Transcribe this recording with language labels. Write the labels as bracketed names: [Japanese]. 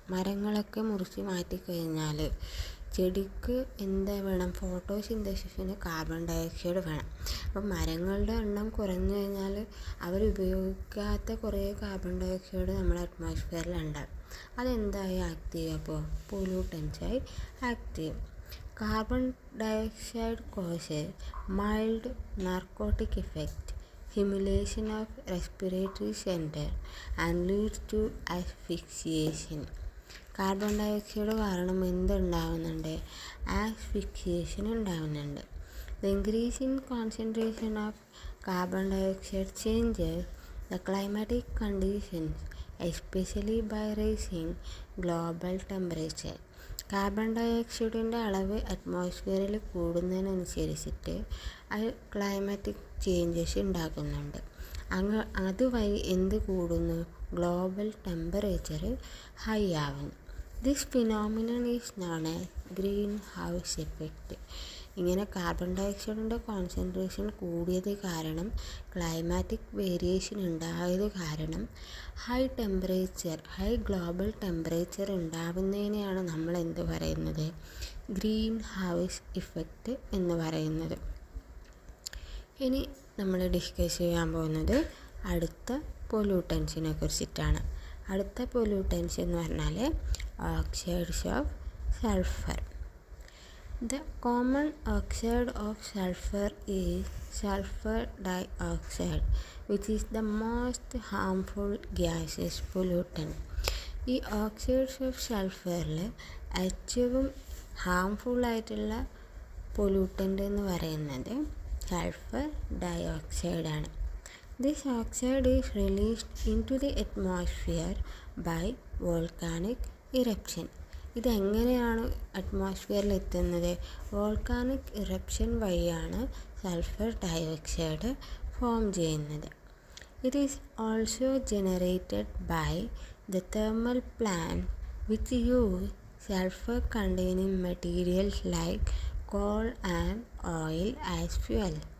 [Malayalam] മരങ്ങളൊക്കെ മുറിച്ച് മാറ്റിക്കഴിഞ്ഞാൽ ചെടിക്ക് എന്താ വേണം? ഫോട്ടോസിന്തസിസിന് കാർബൺ ഡൈ ഓക്സൈഡ് വേണം. അപ്പം മരങ്ങളുടെ എണ്ണം കുറഞ്ഞു കഴിഞ്ഞാൽ അവരുപയോഗിക്കാത്ത കുറേ കാർബൺ ഡൈ ഓക്സൈഡ് നമ്മുടെ അറ്റ്മോസ്ഫിയറിൽ ഉണ്ടാകും. അതെന്തായി ആക്ട് ചെയ്യും? അപ്പോൾ പൊല്യൂട്ടൻസായി ആക്ട് ചെയ്യും. [English] Carbon dioxide causes mild narcotic effect, stimulation of respiratory center and leads to asphyxiation. [Malayalam] Carbon dye oxide കാരണം എന്തുണ്ടാകുന്നുണ്ട്? ആസ്ഫിക്സിയേഷൻ ഉണ്ടാകുന്നുണ്ട്. [English] The increase in concentration of carbon dioxide changes the climatic conditions, especially by raising global temperature. [Malayalam] Carbon dye ഓക്സൈഡിൻ്റെ അളവ് അറ്റ്മോസ്ഫിയറിൽ കൂടുന്നതിനനുസരിച്ചിട്ട് അത് climatic changes ഉണ്ടാക്കുന്നുണ്ട്. അതുവഴി എന്ത് കൂടുന്നു? Global temperature high ആവുന്നു. [English] This phenomenon is known as greenhouse effect. [Malayalam] ഇങ്ങനെ carbon dye ഓക്സൈഡിൻ്റെ concentration കൂടിയത് കാരണം, ക്ലൈമാറ്റിക് വേരിയേഷൻ ഉണ്ടായത് കാരണം ഹൈ ഗ്ലോബൽ ടെമ്പറേച്ചർ ഉണ്ടാവുന്നതിനെയാണ് നമ്മൾ എന്ത് പറയുന്നത്? ഗ്രീൻ ഹൗസ് ഇഫക്റ്റ് എന്ന് പറയുന്നത്. ഇനി നമ്മൾ ഡിസ്കസ് ചെയ്യാൻ പോകുന്നത് അടുത്ത പൊല്യൂട്ടൻസിനെ കുറിച്ചിട്ടാണ്. അടുത്ത പൊല്യൂട്ടൻസ് എന്ന് പറഞ്ഞാൽ oxides of sulphur. [English] The common oxide of sulfur is sulfur dioxide, which is the most harmful gaseous pollutant. [Malayalam] ഈ ഓക്സൈഡ്സ് ഓഫ് സൾഫറിൽ ഏറ്റവും ഹാംഫുൾ ആയിട്ടുള്ള പൊല്യൂട്ടൻ്റ് എന്ന് പറയുന്നത് sulphur ഡയോക്സൈഡാണ്. [English] This oxide is released into the atmosphere by volcanic eruption. [Malayalam] ഇതെങ്ങനെയാണ് അറ്റ്മോസ്ഫിയറിൽ എത്തുന്നത്? Volcanic eruption വഴിയാണ് sulphur dioxide form ചെയ്യുന്നത്. [English] It is also generated by the thermal plant which use sulphur containing materials like coal and oil as fuel.